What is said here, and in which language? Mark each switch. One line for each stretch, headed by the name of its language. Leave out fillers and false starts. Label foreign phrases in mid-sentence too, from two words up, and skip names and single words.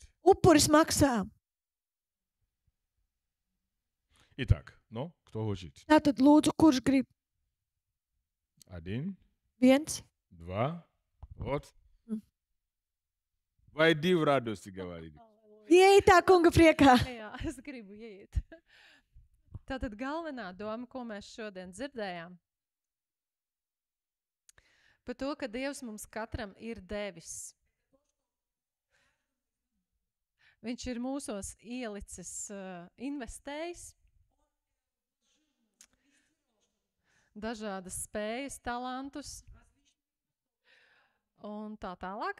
Latvian: Upuris maksā.
Russian: Итак, ну, кто хочет?
Latvian: Tātad, lūdzu, kurš grib?
Russian: 1,
Latvian: 1.
Russian: 2, вот. М. Войди в радость, говорит.
Latvian: Ieej tā kunga priekā. Jā, es gribu iet. Tātad galvenā doma, ko mēs šodien dzirdējām, par to, ka Dievs mums katram ir devis. Viņš ir mūsos ielicis, investējis dažādas spējas, talantus un tā tālāk.